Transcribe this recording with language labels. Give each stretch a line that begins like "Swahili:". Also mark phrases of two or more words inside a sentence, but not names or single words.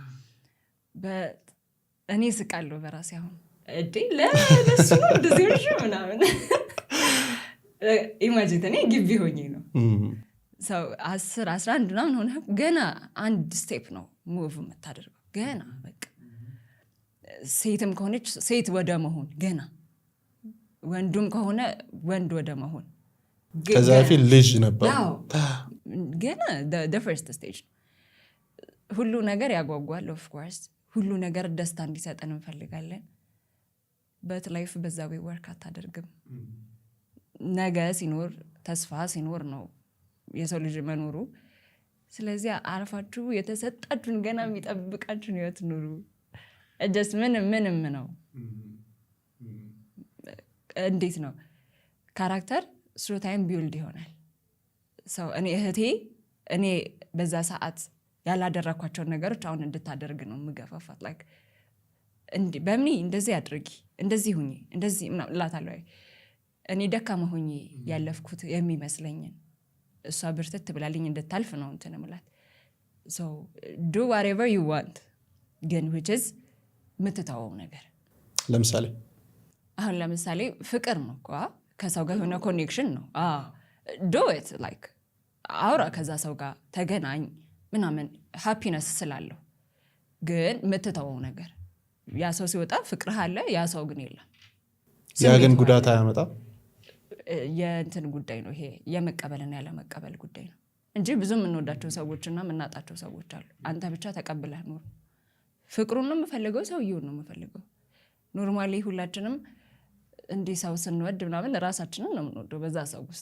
Amharic: እኔ ስቃለሁ በራሴ። አሁን ለሱ እንደዚህ ሆንሽ ምናምን ኢማጂን እኔ ግቢ ሆኜ ነው ሰው 10 11 ምናምን ሆነ ገና አንድ ስቴፕ ነው ሙቭ የምታደርገው። ገና በቃ ሴትም ከሆነች ሴት ወደ መሆን ገና ወንዱም ከሆነ ወንድ ወደ መሆን ከዛ በፊት ልጅ ነበር ገና
English: the first stage
Amharic: ሁሉ ነገር ያጓጓል
English: of course
Amharic: ሁሉ ነገር ደስታ እንዲሰጠን እንፈልጋለን
English: but life
Amharic: በዛው ወርክ አታደርግም ነገ ሲኖር ተስፋ ሲኖር ነው የሰው ልጅ መኖሩ ስለዚህ አርፋችሁ የተሰጣችሁን ገና የሚጠብቃችሁን ህይወት ኑሩ just ምንም ነው እንዴት ነው ካራክተር
English: through time build
Amharic: ይሆናል ሰው እኔ በዛ ሰዓት ያላደረኳቸው ነገሮች አሁን እንድታደርግ ነው ምገፋፋት like በእኔ እንደዚህ አድርጊ እንደዚህ ሁኚ እንደዚህ ላታለው እኔ ደካማ ሁኚ ያለፍኩት የሚመስለኝን እሷ ብርትት ብላልኝ እንድታልፍ ነው እንትን ማለት
English: so do whatever you want
Amharic: ግን
English: which is
Amharic: ምትታው ነገር ለምሳሌ ፍቅር ነው እኮ ከሰው ጋር የሆነ ኮኔክሽን ነው
English: do it like
Amharic: አውራ ከዛ ሰው ጋር ተገናኝ ምናምን ሃፒነስ ስላለው ግን ምትታው ነገር ያ ሰው ሲወጣ ፍቅርህ አለ ያ ሰው ግን የለም ያ ግን ጉዳት አያመጣም የእንትን ጉዳይ ነው ይሄ የመቀበልና ያለ መቀበል ጉዳይ ነው እንጂ ብዙ ምንወዳቸው ሰዎችና ምናጣቸው ሰዎች አሉ አንተ ብቻ ተቀብለህ ኑር ፍቅሩን ነው የምፈልገው ሰውየውን ነው የምፈልገው ኖርማሊ ሁላችንም እንዴ ሰው ስንወድ ምናምን ራሳችንን ነው የምንወደው በዛ ሰው ውስጥ